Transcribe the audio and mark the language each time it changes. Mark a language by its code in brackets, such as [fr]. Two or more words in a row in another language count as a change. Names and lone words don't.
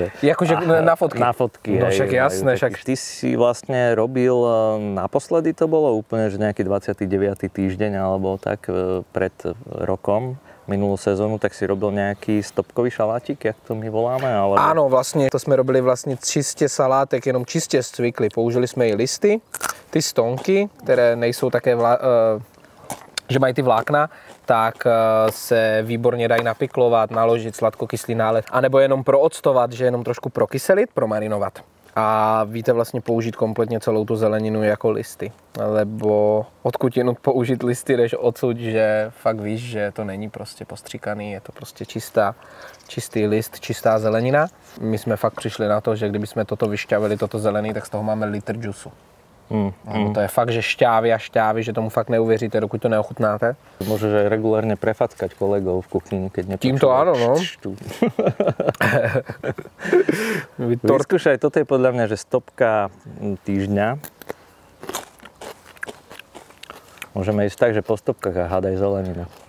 [cs] Jakože na fotky? Na fotky. [sk] No však jasné. Ty si vlastne robil, naposledy to bolo úplne, že nejaký 29. týždeň alebo tak pred rokom, minulú sezónu, tak si robil nejaký stopkový šalátik, jak to my voláme? Alebo... Áno, vlastne to sme robili vlastne [cs] čistě salátek, jenom čistě z cvikly. Použili jsme i listy, ty stonky, které nejsou také, že mají ty vlákna, tak se výborně dají napiklovat, naložit sladkokyslý nálev, anebo jenom prooctovat, že jenom trošku prokyselit, promarinovat. a víte vlastně použít kompletně celou tu zeleninu jako listy. Lebo odkud jinut použít listy, než odsud, že fakt víš, že to není prostě postříkaný, je to prostě čistý list, čistá zelenina. My jsme fakt přišli na to, že kdybychom toto vyšťavili, toto zelený, tak z toho máme litr džusu. To je fakt, že šťávy a šťávy, že tomu fakt neuvěříte, dokud to neochutnáte. [sk] Môžeš aj regulárne prefackať kolegov v kuchyni, keď nepočúvaš. [cs] Tímto áno, no. [sk] Vyskúšaj, toto je podľa mňa, že stopka týždňa. Môžeme ísť tak, že po stopkách a hádaj zeleninu.